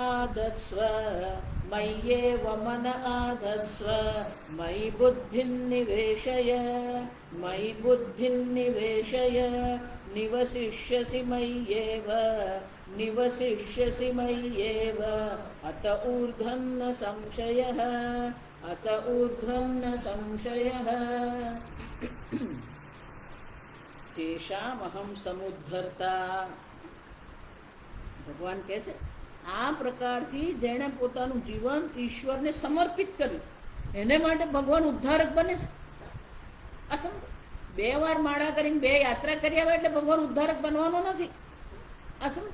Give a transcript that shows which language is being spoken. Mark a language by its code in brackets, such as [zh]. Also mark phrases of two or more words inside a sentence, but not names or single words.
[sa] आधत्स्व मयि बुद्धिं निवेशय निवसिष्यसि मय्येव अत ऊर्ध्वं न संशयः तेषामहं समुद्धर्ता। [gu] भगवान કહે છે આ પ્રકારથી જેણે પોતાનું જીવન ઈશ્વરને સમર્પિત કર્યું એને માટે ભગવાન ઉદ્ધારક બને છે. આ સમજો, 2 વાર માળા કરીને 2 યાત્રા કરી આવે એટલે ભગવાન ઉદ્ધારક બનવાનો નથી. આ સમજો.